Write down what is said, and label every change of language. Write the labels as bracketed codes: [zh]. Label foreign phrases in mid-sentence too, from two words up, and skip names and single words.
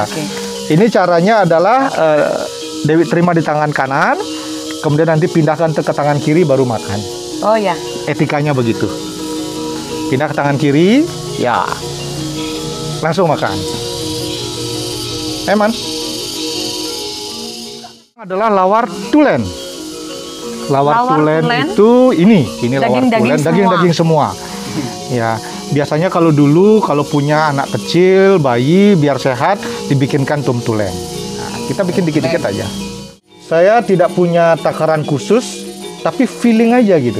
[id] Ini caranya adalah Dewi terima di tangan kanan, kemudian nanti pindahkan ke tangan kiri baru makan. Oh ya. Etikanya begitu. Pindah ke tangan kiri, ya. Langsung makan. Eman. Adalah lawar tulen. Lawar tulen itu ini lawar tulen, daging-daging semua. Ya, biasanya kalau dulu kalau punya anak kecil, bayi biar sehat dibikinkan tum tulen. Nah, kita bikin dikit-dikit aja. Saya tidak punya takaran khusus, tapi feeling aja gitu.